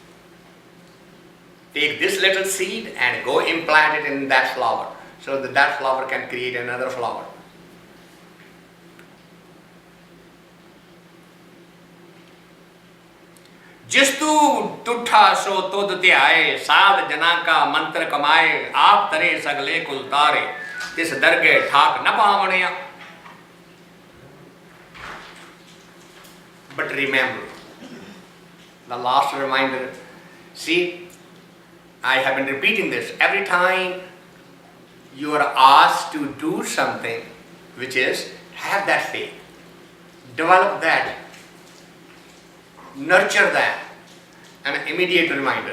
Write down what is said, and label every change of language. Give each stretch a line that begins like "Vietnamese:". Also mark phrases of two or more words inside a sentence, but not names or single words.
English: Take this little seed and go implant it in that flower so that that flower can create another flower.
Punjabi: ਜਿਸੁ ਤੂ ਤੁਠਾ ਸੋ ਤੁਧੁ ਧਿਆਏ ਸਾਧ ਜਨਾ ਕਾ ਮੰਤ੍ਰੁ ਕਮਾਏ, ਆਪਿ ਤਰੇ ਸਗਲੇ ਕੁਲ ਤਾਰੇ ਤਿਸੁ ਦਰਗਹ ਠਾਕ ਨ ਪਾਵਣਿਆ.
English: But remember, the last reminder, see, I have been repeating this every time you are asked to do something, which is have that faith, develop that, nurture that, an immediate reminder.